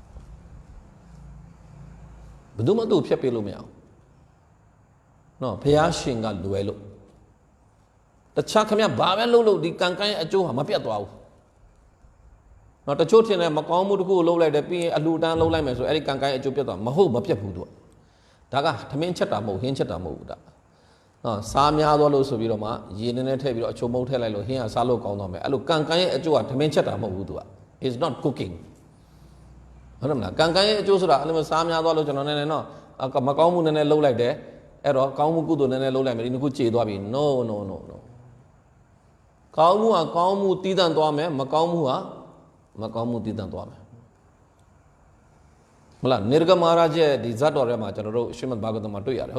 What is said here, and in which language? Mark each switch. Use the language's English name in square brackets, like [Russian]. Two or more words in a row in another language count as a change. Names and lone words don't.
[Burmese] ဘယ်သူမှသူ့ကိုဖျက်ပေးလို့မရအောင်နော်ဘုရားရှင်ကလွယ်လို့တခြားခင်ဗျဘာပဲလုပ်ဒီကံကံရဲ့အကျိုးဟာမပြတ်သွားဘူးနော်တချို့ထင်တယ်မကော င်းမှုတစ်ခုကိုလုပ်လိုက်တယ်ပြီးရင်အလှူဒန်းလုပ်လိုက်မယ်ဆိုအဲ့ဒီကံကံရဲ့အကျိုးပြတ်သွားမပြတ်ဘူးသူကဒါကထမင်းချက်တာမဟုတ်ဟင်းချက်တာမဟုတ်ဘူးဒါနော်စားများသွားလို့ဆိုပြီးတော့မှရေနည်းနည်းထည့်ပြီးတော့အချုံမုံထည့်လိုက်လို့ဟင်းကစားလို့ကောင်းသွားမယ်အဲ့လိုကံကံရဲ့အကျိုးကထမင်းချက်တာမဟုတ်ဘူးသူက [English] is not cooking [Burmese] ဟုတ်တယ်မလားကံကံရဲ့အကျိုးဆိုတာအဲ့လိုစားများသွားလို့ကျွန်တော်နည်းနည်းနော်မကောင်းမှုနည်းနည်းလုပ်လိုက်တယ်အဲ့တော့ကောင်းမှုကုသိုလ်နည်းနည်းလုပ်လိုက်မယ်ဒီနှစ်ခုကြေသွားပြီ no ကောင်းမှုကကောင်းမှုတည်တံ့သွားမယ်မကောင်းမှုကမကောင်းမှုတည်တံ့သွားမယ်မလားနိရဂမဟာရရဲ့ဒီဇတ်တော်ထဲမှာကျွန်တော်တို့ရှမတ်ဘာဂဝတမှာတွေ့ရတယ်ဟုတ်